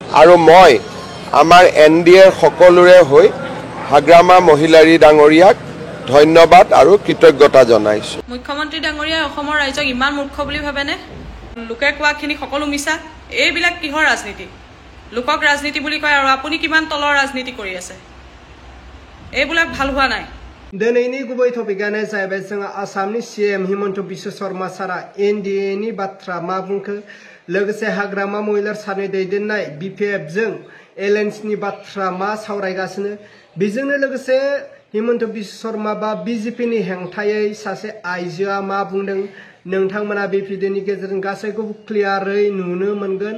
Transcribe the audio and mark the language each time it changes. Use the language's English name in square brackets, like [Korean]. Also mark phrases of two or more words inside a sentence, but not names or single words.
[Assamese] আৰু মই আমাৰ NDAৰ সকলোৰে হৈ হাগ্ৰামা মহিলাৰী ডাঙৰীয়াক ধন্যবাদ আৰু কৃতজ্ঞতা জনাইছো। মুখ্যমন্ত্ৰী ডাঙৰীয়াই অসমৰ ৰাইজক ইমান মূৰ্খ বুলি ভাবেনে? লোকে কোৱাখিনি সকলো মিছা। এইবিলাক কিহৰ ৰাজনীতি? লোকক ৰাজনীতি বুলি কয় আৰু আপুনি কিমান তলৰ ৰাজনীতি কৰি আছে? এইবিলাক ভাল হোৱা নাই। [Bodo] दिनैनि गुबै टपिकआनो जाहैबाय जों आसामनि CM हिमन्त बिश्व शर्मा सारा NDA नि बाथ्रा मा बुंखो लोगोसे हाग्रामा महिलार सारनि दैदेननाय BPF जों एलायन्स नि बाथ्रा मा सावरायगासिनो बेजोंनो लोगोसे हिमन्त बिश्व शर्मा बा BJP नि हेंथायै सासे आइजोआ मा बुंदों नोंथांमोना बे भिडिअनि गेजेरजों गासैखौबो क्लियारै नुनो मोनगोन।